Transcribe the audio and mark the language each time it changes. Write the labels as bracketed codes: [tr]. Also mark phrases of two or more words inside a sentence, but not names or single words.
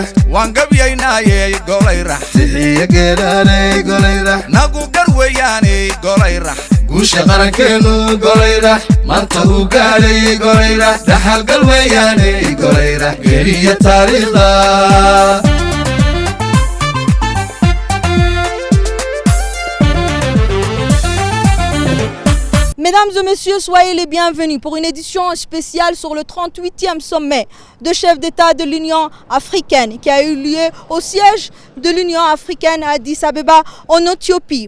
[so] waan gabyaynaayey golayrax sixiya geeraaney golayra nagu garweeyaaney golayrax guusha qarankeenu golayra maanta uu gaadhay golayra dhaxalgal weeyaaney golayra geeriya taariikhda. [fr] Mesdames et messieurs, soyez les bienvenus pour une édition spéciale sur le 38e sommet de chefs d'État de l'Union africaine qui a eu lieu au siège de l'Union africaine à Addis Abeba en Éthiopie.